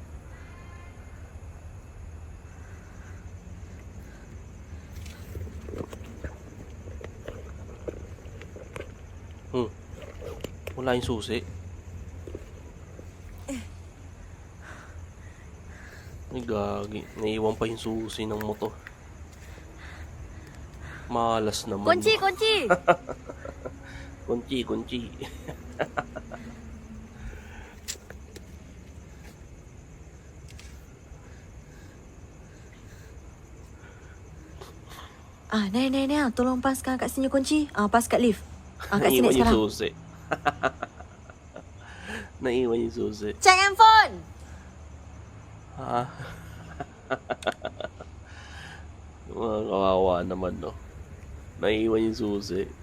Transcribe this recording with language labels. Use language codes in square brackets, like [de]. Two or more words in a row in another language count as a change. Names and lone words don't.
[tl] Wala yung susi. Ay gagi. Naiwan pa yung susi ng motor. Malas naman. [ms] Kunci, kunci. Kunci. Naya, tolong paskan kat sini kunci. Pas kat lift. Kat sini [tl] Naiwan yung [ms] sekarang. [tl] susi. Naiwan yung susi. [en] Check handphone. [tl] Ha? Mga kawawa naman, no? Naiwan yung susi.